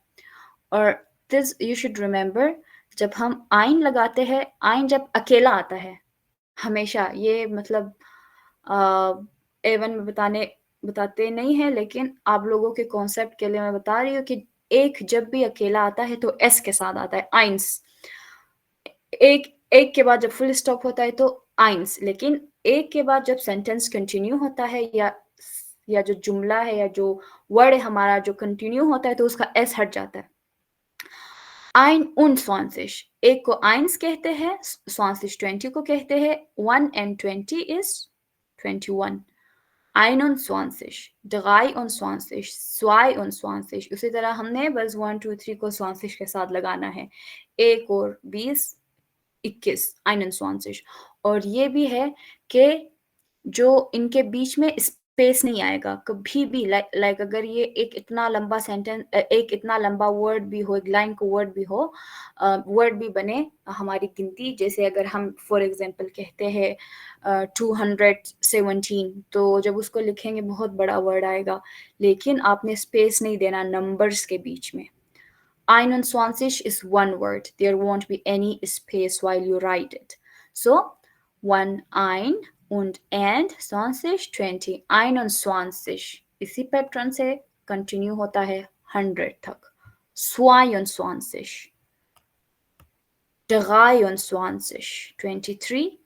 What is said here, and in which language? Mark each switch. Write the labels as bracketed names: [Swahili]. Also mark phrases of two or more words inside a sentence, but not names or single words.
[Hindi] और [English] this you should remember, [Hindi] जब हम आइन लगाते हैं, आइन जब अकेला आता है हमेशा, ये मतलब A1 में बताते नहीं है, लेकिन आप लोगों के कॉन्सेप्ट के लिए मैं बता रही हूँ कि एक जब भी अकेला आता है तो एस के साथ आता है, आइंस. एक के बाद जब [English] full stop [Hindi] होता है तो आइंस, लेकिन एक के बाद जब [English] sentence continue [Hindi] होता है या जो जुमला है या जो वर्ड है हमारा जो कंटिन्यू होता है तो उसका एस हट जाता है. [German] Ein und 20, [Hindi] एक को eins कहते हैं, 20 को कहते हैं, [English] 1 and 20 is 21. [Hindi] 21, 23, 22. उसी तरह हमने बस 1, 2, 3 को 20 के साथ लगाना है. 1 और 20, 21, 21. और ये भी है कि जो इनके बीच में स्पेस नहीं आएगा कभी भी। लाइक अगर ये एक इतना लंबा सेंटेंस, एक इतना लंबा वर्ड भी हो, एक लाइन को वर्ड भी हो, वर्ड भी बने हमारी गिनती, जैसे अगर हम [English] for example [Hindi] कहते हैं 217, तो जब उसको लिखेंगे बहुत बड़ा वर्ड आएगा, लेकिन आपने स्पेस नहीं देना नंबर्स के बीच में। [English] 21 is one word. There won't be any space while you write it. [German] So, 1 und 20. 21. [Hindi] इसी पैटर्न से कंटिन्यू होता है 100 तक। 22. 23. 23.